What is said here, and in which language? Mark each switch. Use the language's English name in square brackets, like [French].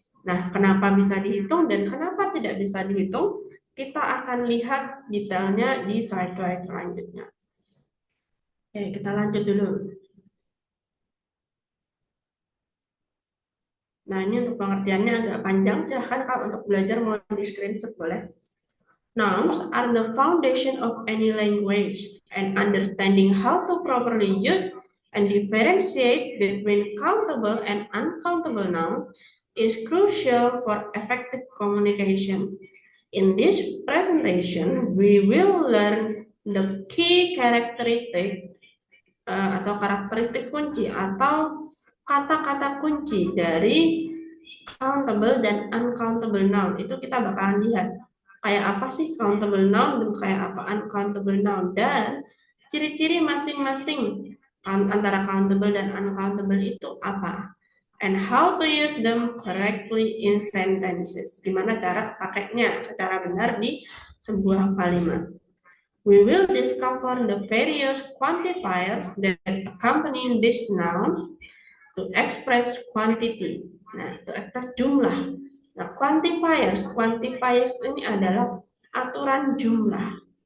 [Indonesian] Nah, kenapa bisa dihitung dan kenapa tidak bisa dihitung? Kita akan lihat detailnya di slide-slide selanjutnya. Oke, kita lanjut dulu. Nah, ini untuk pengertiannya agak panjang. Silahkan kalau untuk belajar mau di screenshot boleh. [English] Nouns are the foundation of any language, and understanding how to properly use and differentiate between countable and uncountable nouns is crucial for effective communication. In this presentation, we will learn the key characteristic [Indonesian] atau karakteristik kunci atau kata-kata kunci dari countable dan uncountable noun. Itu kita bakalan lihat kayak apa sih countable noun dan kayak apa uncountable noun dan ciri-ciri masing-masing antara countable dan uncountable itu apa [English] and how to use them correctly in sentences. [Indonesian] Gimana cara pakainya secara benar di sebuah kalimat. [English] We will discover the various quantifiers that accompany this noun to express quantity. [Indonesian] Nah, itu ekspres jumlah. Nah, quantifiers ini adalah aturan jumlah.